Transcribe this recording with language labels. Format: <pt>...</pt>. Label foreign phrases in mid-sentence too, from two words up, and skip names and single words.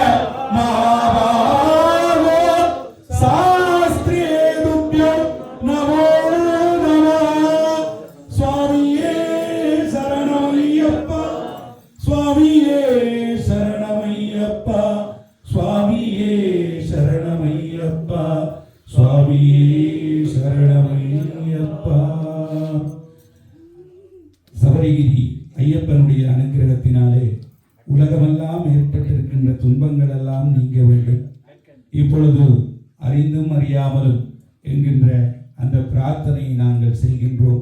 <sa>महाभागो शास्त्रे तुभ्यो नमो नमः स्वामिये शरणमय्यप्पा स्वामिये शरणमय्यप्पा स्वामिये शरणमय्यप्पा स्वामिये शरणमय्यप्पा</sa> <ta>சபரிகிரி ஐயப்பனுடைய அனுகிரகத்தினாலே உலகமெல்லாம் ஏற்பட்டிருக்கின்ற துன்பங்கள் எல்லாம் நீங்க வேண்டும். இப்பொழுது அறிந்தும் அறியாமலும் என்கின்ற அந்த பிரார்த்தனையை நாங்கள் செய்கின்றோம்.</ta>